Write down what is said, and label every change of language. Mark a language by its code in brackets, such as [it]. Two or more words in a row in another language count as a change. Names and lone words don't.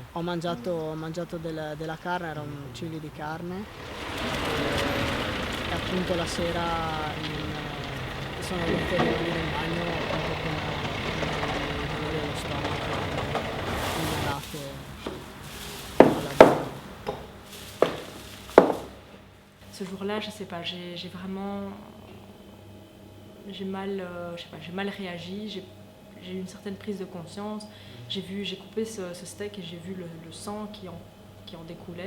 [it] Ho mangiato della carne, era un chili di carne e appunto la sera sono venute a dormire in bagno appunto con dolore allo stomaco, pugnalate alla gola. [fr] Ce jour-là, je sais pas, j'ai vraiment, j'ai mal, je sais pas, j'ai mal réagi, j'ai eu une certaine prise de conscience. J'ai coupé ce steak et j'ai vu le sang qui en découlait.